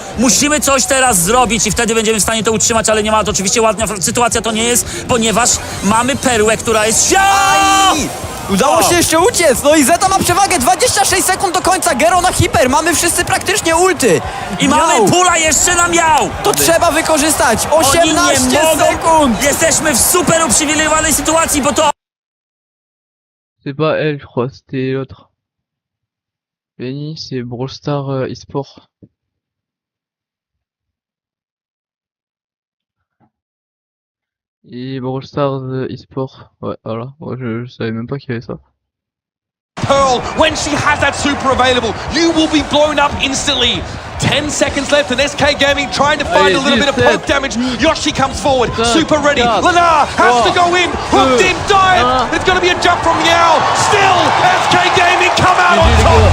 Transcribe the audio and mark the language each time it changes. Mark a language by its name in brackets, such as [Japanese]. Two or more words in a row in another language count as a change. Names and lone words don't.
[Polish] Musimy coś teraz zrobić i wtedy będziemy w stanie to utrzymać, ale nie ma to oczywiście ładna sytuacja to nie jest, ponieważ mamy perłę, która jest... Udało się jeszcze uciec, no i Zeta ma przewagę, 26 sekund do końca, Gero na hiper, mamy wszyscy praktycznie ulty. I mamy pula jeszcze na Miał. To trzeba wykorzystać, 18 sekund. Jesteśmy w super uprzywilejowanej sytuacji, bo to... [French] C'est pas elle, je crois, c'était l'autre. Benny, c'est Brawl Stars e-sport. Et Brawl Stars e-sport. Ouais, voilà. Ouais, je savais même pas qu'il y avait ça. [English] Pearl, when she has that super available, you will be blown up instantly. 10 seconds left and SK Gaming trying to find a little bit of poke damage. Yoshi comes forward, super ready. Lana has to go in, hooked in, dive. There's going to be a jump from Yao. Still, SK Gaming come out on top.